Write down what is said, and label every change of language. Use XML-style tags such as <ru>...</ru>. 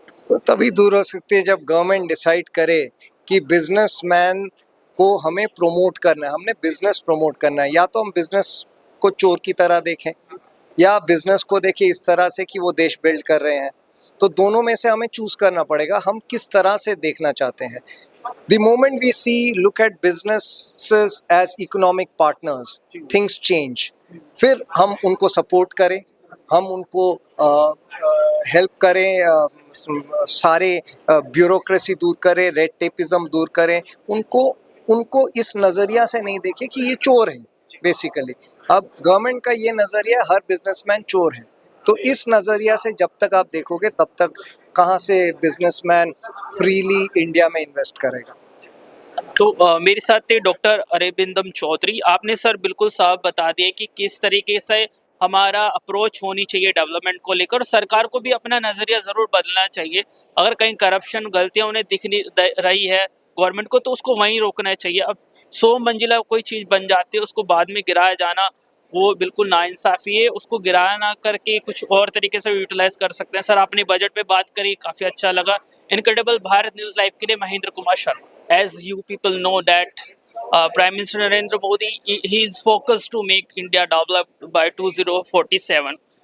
<hi>तो तभी दूर हो सकती है जब गवर्नमेंट डिसाइड करे कि बिजनेसमैन को हमें प्रमोट करना है, हमने बिजनेस प्रमोट करना है। या तो हम बिजनेस को चोर की तरह देखें, या बिजनेस को देखें इस तरह से कि वो देश बिल्ड कर रहे हैं। तो दोनों में से हमें चूज करना पड़ेगा, हम किस तरह से देखना चाहते हैं।</hi> <en>The moment we look at businesses as economic partners, things change.</en> <hi>फिर हम उनको सपोर्ट करें, हम उनको हेल्प करें, सारे ब्यूरोक्रेसी दूर करें, रेड टेपिज्म दूर करें, उनको इस नज़रिया से नहीं देखें कि ये चोर है बेसिकली। अब गवर्नमेंट का ये नज़रिया, हर बिजनेसमैन चोर है, तो इस नज़रिया से जब तक आप देखोगे तब तक कहाँ से बिजनेसमैन फ्रीली इंडिया में इन्वेस्ट करेगा। तो मेरे साथ थे डॉक्टर अरविंदम चौधरी। आपने सर बिल्कुल साफ बता दिया कि किस तरीके से हमारा अप्रोच होनी चाहिए डेवलपमेंट को लेकर। सरकार को भी अपना नज़रिया ज़रूर बदलना चाहिए। अगर कहीं करप्शन, गलतियां उन्हें दिख रही है गवर्नमेंट को, तो उसको वहीं रोकना चाहिए। अब 100 मंजिला कोई चीज़ बन जाती है, उसको बाद में गिराया जाना वो बिल्कुल नाइंसाफ़ी है। उसको गिराया ना करके कुछ और तरीके से यूटिलाइज कर सकते हैं। सर आपने बजट पे बात करी, काफ़ी अच्छा लगा। इनक्रेडिबल भारत न्यूज़ लाइव के लिए Mahendra Kumar Sharma.</hi> <en>As you people know that Prime Minister Narendra Modi, he is focused to make India developed by 2047.</en>